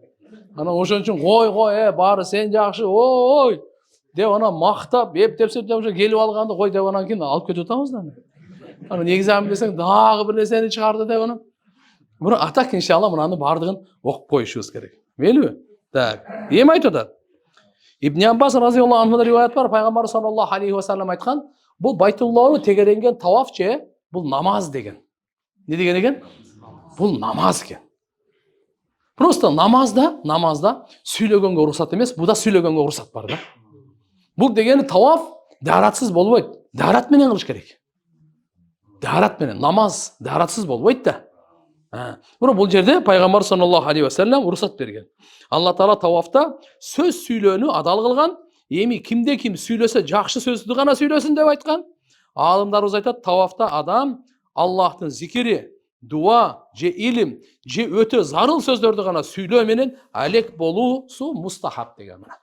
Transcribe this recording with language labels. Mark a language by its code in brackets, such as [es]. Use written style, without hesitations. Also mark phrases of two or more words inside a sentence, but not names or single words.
[ky] Анан ошон үчүн кой, баары сен жакшы, ой деп анан мактап, эптеп ошо келип алганды кой деп анан кийин алып кетип атабыз да. Анан экзамен десең дагы бир нерсени чыгарды деп анан. Бирок атак иншалла мынаны бардыгын окуп коюшубуз керек. Мелиби? Так. Эми айтып атат. Ибн Аббас [ar] رضي الله عنه [ky] риваят бар, пайгамбар [ar] صلى الله عليه و سلم [ky] айткан, бул Байтуллахты тегеренген таваф же бул намаз деген. Не деген экен? Бул намаз экен. Просто намазда сүйлөгөнгө уруксат эмес, буда сүйлөгөнгө уруксат бар да. Бул дегени таваф даратсыз болбойт. Дарат менен кылыш керек. Дарат менен, намаз даратсыз болбойт да. Бирок бул жерде пайгамбар [ar] صلى الله عليه و سلم [ky] уруксат берген. Алла таала тавафта сөз сүйлөөнү адал кылган. Эми кимде ким сүйлөсө жакшы сөздү гана сүйлөсүн деп айткан. Аалымдарыбыз айтат, тавафта адам Аллахтын зикири, дуа, же илим, же өтө зарыл сөздөрдү гана сүйлөө менен алек болуусу мустахаб деген мына.